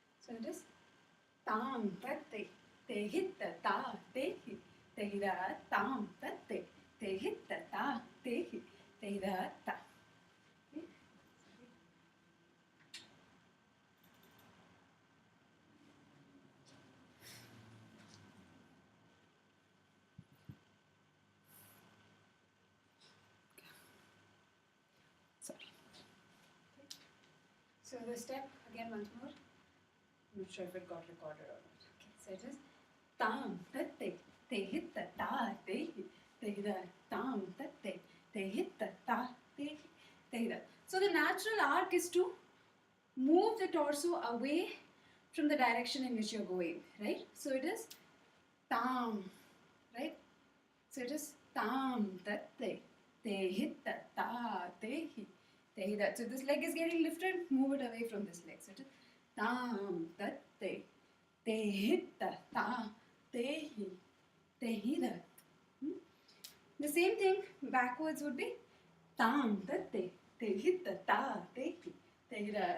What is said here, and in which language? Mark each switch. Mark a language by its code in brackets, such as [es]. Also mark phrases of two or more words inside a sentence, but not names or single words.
[en] So it is tam tatte, te hitta ta te hi, te da tam tatte, te hitta ta te hi, te da ta. Okay. Sorry. So the step again once more. I'm not sure if it got recorded or not. Okay, so it is tam tatte, te hitta ta te hi, te da tam tatte, te hitta ta te hi, te da. So the natural arc is to move the torso away from the direction in which you're going, right? So it is tam, right? So it is tam tatte, te hitta ta te hi, te da. So this leg is getting lifted, move it away from this leg. So it is tam tatte, te hitta ta te hi, te da. The same thing backwards would be tam tatte, te hitta ta te hi, te da.